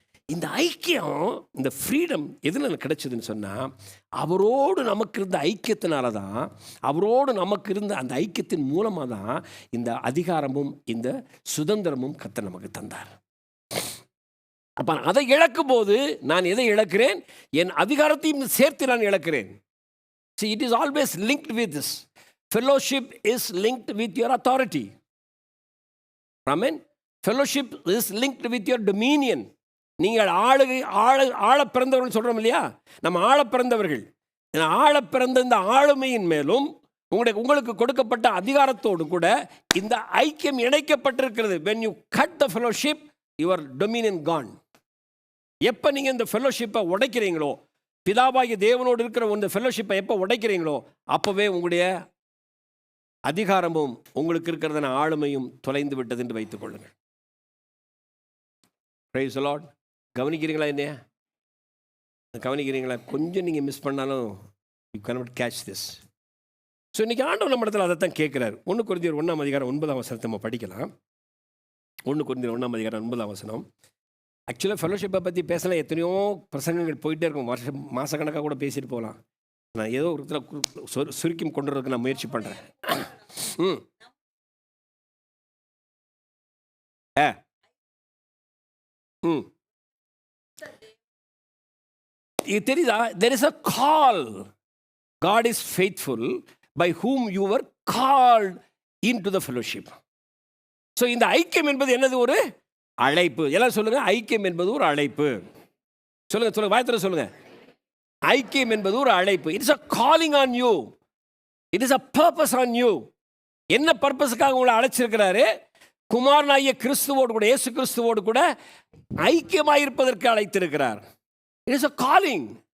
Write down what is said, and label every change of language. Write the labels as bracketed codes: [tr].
[ta] இந்த ஐக்கியம், இந்த ஃப்ரீடம் எதில் கிடைச்சதுன்னு சொன்னால், அவரோடு நமக்கு இருந்த ஐக்கியத்தினால தான், அவரோடு நமக்கு இருந்த அந்த ஐக்கியத்தின் மூலமாக தான் இந்த அதிகாரமும் இந்த சுதந்திரமும் கர்த்தர் நமக்கு தந்தார். அப்போ அதை இழக்கும் போது நான் எதை இழக்கிறேன்? என் அதிகாரத்தையும் சேர்த்து நான் இழக்கிறேன். [en] See, it is always linked with this. Fellowship is linked with your authority. Amen. Fellowship is linked with your dominion. [ta] நீங்கள் ஆழ பிறந்தவர்கள் சொல்கிறோம் இல்லையா, நம்ம ஆழ பிறந்தவர்கள். ஆழ பிறந்த இந்த ஆளுமையின் மேலும் உங்களுக்கு கொடுக்கப்பட்ட அதிகாரத்தோடு கூட இந்த ஐக்கியம் இணைக்கப்பட்டிருக்கிறது. [en] when you cut the fellowship, your dominion gone. [ta] எப்போ நீங்கள் இந்த ஃபெல்லோஷிப்பை உடைக்கிறீங்களோ, பிதாவாகிய தேவனோடு இருக்கிற இந்த ஃபெல்லோஷிப்பை எப்போ உடைக்கிறீங்களோ, அப்போவே உங்களுடைய அதிகாரமும் உங்களுக்கு இருக்கிறதான ஆளுமையும் தொலைந்து விட்டது என்று வைத்துக் கொள்ளுங்கள். [en] Praise the Lord. [ta] கவனிக்கிறீங்களா? என்னையா கவனிக்கிறீங்களா? கொஞ்சம் நீங்கள் மிஸ் பண்ணாலும் [en] You cannot catch this. [ta] So இன்றைக்கி ஆண்டவர் நம்ம இடத்துல அதைத்தான் கேட்குறாரு. 1 கொரிந்தியர் 1:9 நம்ம படிக்கலாம். 1 கொரிந்தியர் 1:9. ஆக்சுவலாக ஃபெல்லோஷிப்பை பற்றி பேசலாம், எத்தனையோ பிரசங்கங்கள் போயிட்டே இருக்கும், மாதக்கணக்காக கூட பேசிட்டு போகலாம். நான் ஏதோ ஒரு இடத்துல சுருக்கி கொண்டு வரதுக்கு நான் முயற்சி பண்ணுறேன். இது தெரியுதா? [en] there is a call. God is faithful by whom you were called into the fellowship. [ta] So இந்த ஐக்கியம் என்பது என்னது? ஒரு அழைப்பு. எல்லாம் சொல்லுங்க, ஐக்கியம் என்பது ஒரு அழைப்பு. சொல்லுங்க சொல்லுங்க, வாயத்துல சொல்லுங்க. ஐக்கியம் என்பது ஒரு அழைப்பு. [en] It's a calling on you. [ta] It is a purpose on you. என்ன பர்பஸுக்காக உங்களை அழைச்சிருக்கிறாரு? குமாரனாகிய கிறிஸ்துவோடு கூட, இயேசு கிறிஸ்துவோடு கூட ஐக்கியமாயிருப்பதற்கு அழைத்திருக்கிறார். [en] It is a calling.